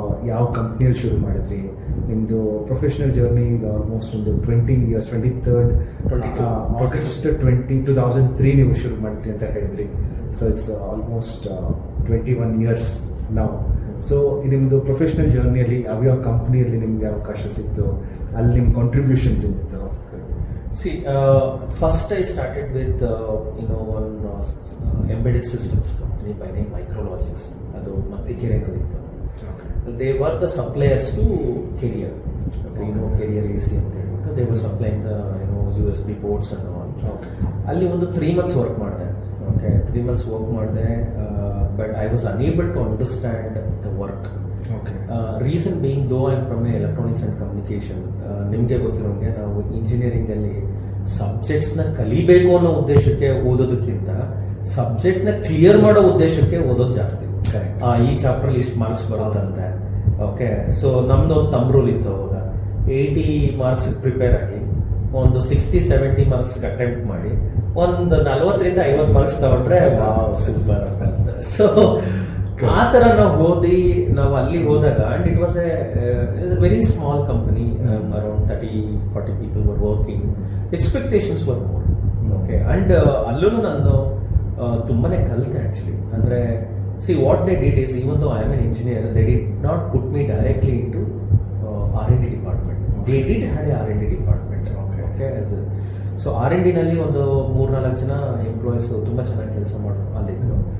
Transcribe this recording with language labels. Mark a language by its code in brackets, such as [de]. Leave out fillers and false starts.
[kn] ಯಾವ ಕಂಪ್ನಿಯಲ್ಲಿ ಶುರು ಮಾಡಿದ್ರಿ, ನಿಮ್ಮದು ಪ್ರೊಫೆಷನಲ್ ಜರ್ನಿ ಈಗ ಆಲ್ಮೋಸ್ಟ್ ಒಂದು 20 years, 23rd August 2003 ನೀವು ಶುರು ಮಾಡಿದ್ರಿ ಅಂತ ಹೇಳಿದ್ರಿ. [en] So it's almost 21 years now. [kn] So ನಿಮ್ಮದು ಪ್ರೊಫೆಷನಲ್ ಜರ್ನಿಯಲ್ಲಿ ಯಾವ್ಯಾವ ಕಂಪ್ನಿಯಲ್ಲಿ ನಿಮ್ಗೆ ಅವಕಾಶ ಸಿಕ್ತು, ಅಲ್ಲಿ ನಿಮ್ಮ ಕಾಂಟ್ರಿಬ್ಯೂಷನ್ಸ್ ಇತ್ತು? [en] See, first I started with one embedded systems company by name Micrologics. [kn] ಅದು ಮತ್ತಿಕೆರೆನಲ್ಲಿ ಇತ್ತು. [en] They were the suppliers to Carrier. Okay, Carrier AC [kn] ಅಂತ ಹೇಳ್ಬಿಟ್ಟು [en] they were supplying the USB boards and all. [kn] ಅಲ್ಲಿ ಒಂದು 3 months ವರ್ಕ್ ಮಾಡಿದೆ. [en] Okay, 3 months [kn] work ಮಾಡಿದೆ, [en] but I was unable to understand the work. Okay. Reason being, though I am from electronics and communication, [kn] ನಿಮಗೆ ಗೊತ್ತಿರೋಂಗೆ ನಾವು engineering ಅಲ್ಲಿ subjects ನ ಕಲಿಬೇಕು ಅನ್ನೋ ಉದ್ದೇಶಕ್ಕೆ ಓದೋದಕ್ಕಿಂತ ಸಬ್ಜೆಕ್ಟ್ ನ ಕ್ಲಿಯರ್ ಮಾಡೋ ಉದ್ದೇಶಕ್ಕೆ ಓದೋದು ಜಾಸ್ತಿ. ಈ ಚಾಪ್ಟರ್ ಇಷ್ಟು ಮಾರ್ಕ್ಸ್ ಬರುತ್ತಂತೆ. ಓಕೆ, ಸೊ ನಮ್ದು ಒಂದು ತಮ್ ರೂಲ್ ಇತ್ತು ಅವಾಗ. 80 marks ಪ್ರಿಪೇರ್ ಆಗಿ ಒಂದು 60-70 marks ಅಟೆಂಪ್ಟ್ ಮಾಡಿ ಒಂದು 40 to 50 marks ತಗೊಂಡ್ರೆ ಸೂಪರ್ ಅಂತ. [en] so [kn] ಆ ತರ ನಾವು ಅಲ್ಲಿ ಹೋದಾಗ, [en] And it was a very small company, around 30-40 people were working. Expectations were more. Okay, and [kn] ಅಲ್ಲೂ ನಾನು ತುಂಬಾನೇ ಕಲಿತೆ [en] Actually. ಅಂದ್ರೆ see what they did is, even though I am an engineer, they did not put me directly into R&D department. They did have a R&D department. Okay. So [kn] so R&Dನಲ್ಲಿ ಒಂದು 3-4 ಜನ employees ತುಂಬ ಚೆನ್ನಾಗಿ ಕೆಲಸ ಮಾಡೋರು ಅಲ್ಲಿದ್ರು.